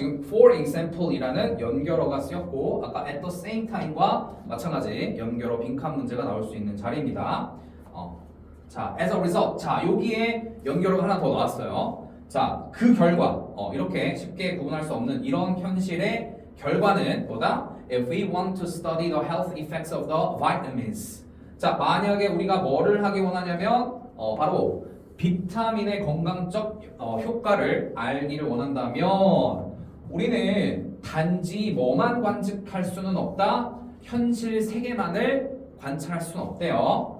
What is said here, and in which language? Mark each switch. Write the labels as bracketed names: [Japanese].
[Korean] 지금 for example이라는 연결어가 쓰였고 아까 at the same time과 마찬가지 연결어 빈칸 문제가 나올 수 있는 자리입니다. [English] 자, as a result. [Korean] 자, 여기에 연결어가 하나 더 나왔어요. 자, 그 결과 이렇게 쉽게 구분할 수 없는 이런 현실의 결과는 뭐다? [English] If we want to study the health effects of the vitamins. [Korean] 자, 만약에 우리가 뭐를 하기 원하냐면 바로 비타민의 건강적 효과를 알기를 원한다면 우리는 단지 뭐만 관측할 수는 없다. 현실 세계만을 관찰할 수는 없대요.